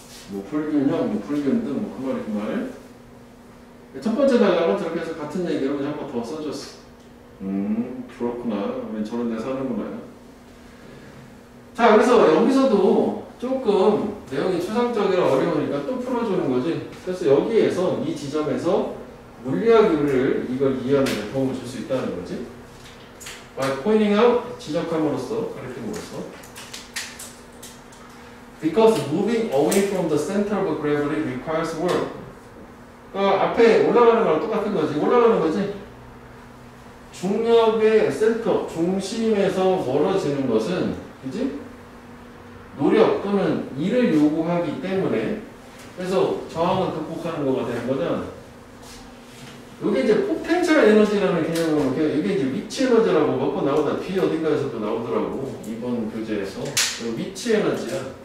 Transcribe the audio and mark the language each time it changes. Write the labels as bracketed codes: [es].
[ko] 뭐 불균형, 뭐 불균등, 뭐 그 말이 그 말. 첫 번째 단락은 저렇게 해서 같은 얘기를 그냥 한 번 더 써줬어. 그렇구나. 왜 저런 데서 하는구나. 자, 그래서 여기서도 조금 내용이 추상적이라 어려우니까 또 풀어주는 거지. 그래서 여기에서 이 지점에서 물리학을 이걸 이해하는 데 도움을 줄 수 있다는 거지. [en] By pointing out, [ko] 지적함으로써, 가르침으로써. [en] Because moving away from the center of gravity requires work. [ko] 앞에 올라가는 거랑 똑같은 거지. 올라가는 거지. 중력의 센터, 중심에서 멀어지는 것은, 그지? 노력 또는 일을 요구하기 때문에, 그래서 저항을 극복하는 거가 되는 거는, 이게 이제 포텐셜 에너지라는 개념으로, 이게 이제 위치 에너지라고 몇 번 나오다, 뒤에 어딘가에서도 나오더라고. 이번 교재에서. 위치 에너지야.